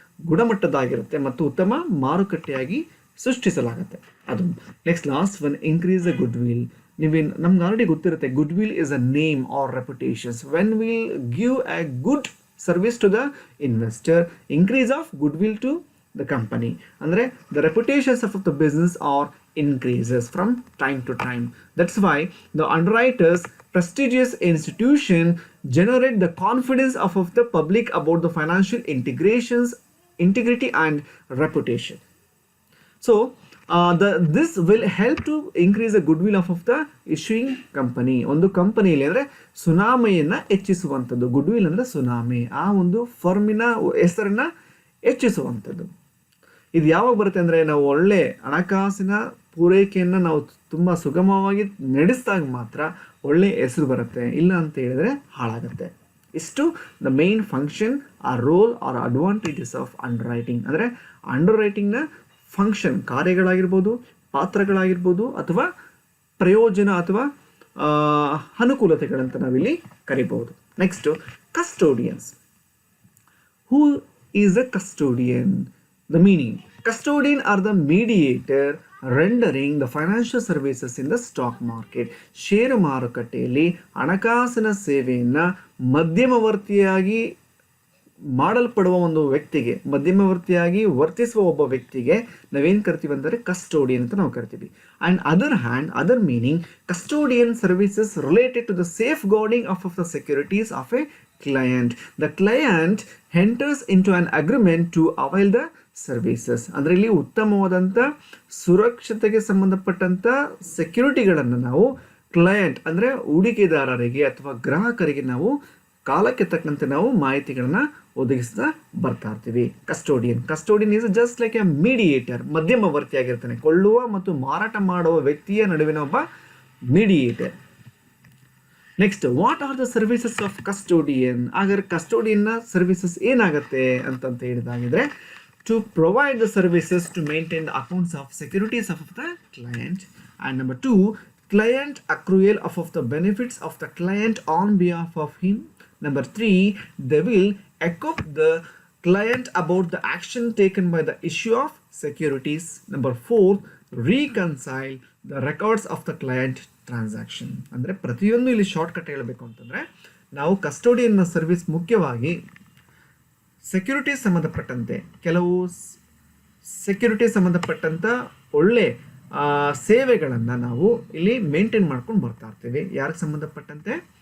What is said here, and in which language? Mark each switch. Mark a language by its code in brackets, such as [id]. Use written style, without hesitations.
[kn] ಗುಣಮಟ್ಟದಾಗಿರುತ್ತೆ ಮತ್ತು ಉತ್ತಮ ಮಾರುಕಟ್ಟೆಯಾಗಿ ಸೃಷ್ಟಿಸಲಾಗುತ್ತೆ. [en] ಅದು next last one, increase the goodwill. [kn] ನಮ್ಗೆ ಆಲ್ರೆಡಿ ಗೊತ್ತಿರುತ್ತೆ, [en] Goodwill is a name or reputations. When will give a good service to the investor, increase of goodwill to the company. Andre the reputations of the business are increases from time to time. That's why the underwriters, prestigious institution, generate the confidence of the public about the financial integrity and reputation. So this will help to increase the goodwill of the issuing company. [kn] ಒಂದು ಕಂಪನಿಯಲ್ಲಿ ಅಂದರೆ ಸುನಾಮೆಯನ್ನು ಹೆಚ್ಚಿಸುವಂಥದ್ದು. Goodwill ಅಂದರೆ tsunami, ಆ ಒಂದು ಫರ್ಮಿನ ಹೆಸರನ್ನ ಹೆಚ್ಚಿಸುವಂಥದ್ದು. ಇದು ಯಾವಾಗ ಬರುತ್ತೆ ಅಂದರೆ ನಾವು ಒಳ್ಳೆ ಹಣಕಾಸಿನ ಪೂರೈಕೆಯನ್ನು ನಾವು ತುಂಬ ಸುಗಮವಾಗಿ ನಡೆಸಿದಾಗ ಮಾತ್ರ ಒಳ್ಳೆ ಹೆಸರು ಬರುತ್ತೆ, ಇಲ್ಲ ಅಂತ ಹೇಳಿದ್ರೆ ಹಾಳಾಗುತ್ತೆ. [en] ಇಷ್ಟು the main function or role or advantages of underwriting. [kn] ಅಂದರೆ ಅಂಡರ್ ರೈಟಿಂಗ್ನ ಫಂಕ್ಷನ್, ಕಾರ್ಯಗಳಾಗಿರ್ಬೋದು, ಪಾತ್ರಗಳಾಗಿರ್ಬೋದು, ಅಥವಾ ಪ್ರಯೋಜನ ಅಥವಾ ಅನುಕೂಲತೆಗಳಂತ ನಾವಿಲ್ಲಿ ಕರಿಬಹುದು. [en] Next custodians. Who is a custodian? The meaning: custodian are the mediator rendering the financial services in the stock market. [kn] ಷೇರು ಮಾರುಕಟ್ಟೆಯಲ್ಲಿ ಹಣಕಾಸಿನ ಸೇವೆಯನ್ನು ಮಧ್ಯಮವರ್ತಿಯಾಗಿ ಮಾಡಲ್ಪಡುವ ಒಂದು ವ್ಯಕ್ತಿಗೆ, ಮಧ್ಯಮವರ್ತಿಯಾಗಿ ವರ್ತಿಸುವ ಒಬ್ಬ ವ್ಯಕ್ತಿಗೆ ನಾವೇನು ಕರಿತೀವಿ ಅಂದರೆ ಕಸ್ಟೋಡಿಯನ್ ಅಂತ ನಾವು ಕರಿತೀವಿ. [en] And other meaning, custodian services related to the safeguarding of the securities of a client. The client enters into an agreement to avail the services. [kn] ಅಂದರೆ ಇಲ್ಲಿ ಉತ್ತಮವಾದಂಥ ಸುರಕ್ಷತೆಗೆ ಸಂಬಂಧಪಟ್ಟಂಥ ಸೆಕ್ಯೂರಿಟಿಗಳನ್ನು ನಾವು ಕ್ಲಯಂಟ್ ಅಂದರೆ ಹೂಡಿಕೆದಾರರಿಗೆ ಅಥವಾ ಗ್ರಾಹಕರಿಗೆ ನಾವು ಕಾಲಕ್ಕೆ ತಕ್ಕಂತೆ ನಾವು ಮಾಹಿತಿಗಳನ್ನು ಒದಗಿಸ್ತಾ ಬರ್ತಾ ಇರ್ತೀವಿ. [en] custodian is just like a mediator, [kn] ಮಧ್ಯಮವರ್ತಿಯಾಗಿರ್ತಾನೆ, ಕೊಳ್ಳುವ ಮತ್ತು ಮಾರಾಟ ಮಾಡುವ ವ್ಯಕ್ತಿಯ ನಡುವಿನ ಒಬ್ಬ mediator. [en] Next, what are the services of custodian? [kn] ಹಾಗಾದ್ರೆ ಕಸ್ಟೋಡಿಯನ್ನ ಸರ್ವಿಸಸ್ ಏನಾಗುತ್ತೆ ಅಂತಂತ ಹೇಳಿದಾಗಿದ್ರೆ, [en] to provide the services to maintain the accounts of securities of the client, and number 2, client accrual of the benefits of the client on behalf of him. Number 3, they will equip the client about the action taken by the issue of securities. Number 4, reconcile the records of the client transaction. [kn] ಅಂದರೆ ಪ್ರತಿಯೊಂದು ಇಲ್ಲಿ shortcut ಹೇಳಬೇಕು ಅಂತಂದರೆ, ನಾವು ಕಸ್ಟೋಡಿಯನ್ನ service ಮುಖ್ಯವಾಗಿ securities ಸಂಬಂಧಪಟ್ಟಂತೆ, ಕೆಲವು securities ಸಂಬಂಧಪಟ್ಟಂಥ ಒಳ್ಳೆ ಸೇವೆಗಳನ್ನು ನಾವು ಇಲ್ಲಿ ಮೇಂಟೈನ್ ಮಾಡ್ಕೊಂಡು ಬರ್ತಾ ಇರ್ತೀವಿ. ಯಾರಿಗೆ ಸಂಬಂಧಪಟ್ಟಂತೆ?